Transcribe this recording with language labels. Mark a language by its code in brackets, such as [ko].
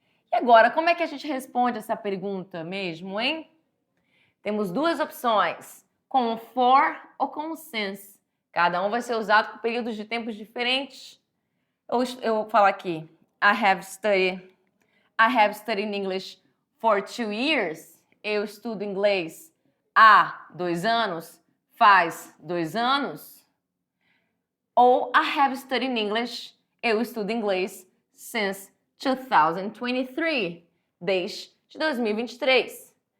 [pt] E agora, como é que a gente responde essa pergunta mesmo, hein? Temos duas opções, com for ou com since. Cada um vai ser usado com períodos de tempos diferentes. Eu vou falar aqui, [en] I have studied English for 2 years. [pt] Eu estudo inglês há 2 anos, faz 2 anos. Ou [en] I have studied English, [pt] eu estudo inglês [en] since 2023, [pt] desde 2023.